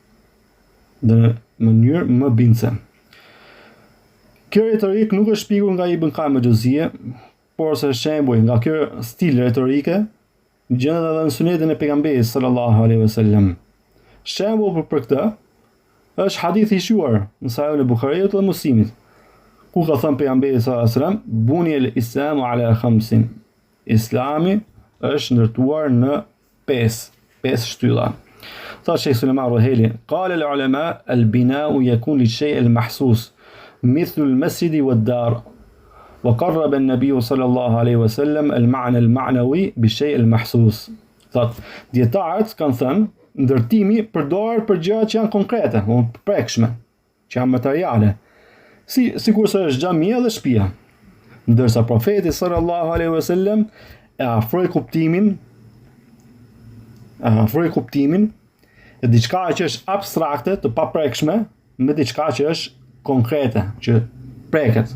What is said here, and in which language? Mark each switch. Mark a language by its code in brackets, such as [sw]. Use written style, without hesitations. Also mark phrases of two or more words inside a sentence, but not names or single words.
[sq] Kjo retorik nuk është shpikur nga Ibn Qayyim al-Jawziyja, por se shembuj nga kjo stil retorike gjendet edhe në sunetin e pejgamberit [ar] صلى الله عليه وسلم. [sq] Shembull për këtë është hadithi i shquar në Sahihun e Buhariut dhe Muslimit, ku ka thënë pejgamberi [ar] صلى الله عليه وسلم: "بني الإسلام على خمس." [sq] Islami është ndërtuar në pesë shtylla. Thot Sheikh Sulejman Ruheli: [ar] "قال العلماء البناء يكون للشيء المحسوس مثل المسجد والدار." وقرب النبي صلى الله عليه وسلم المعنى المعنوي بالشيء المحسوس. [sq] Thot, dietarët kanë thënë, ndërtimi përdoret për gjërat që janë konkrete, të prekshme, që janë materiale, sikurse është xhamia dhe shtëpia. Ndërsa profeti [ar] صلى الله عليه وسلم [sq] e afroi kuptimin e diçka që është abstrakte, të paprekshme, me diçka që është konkrete, që preket.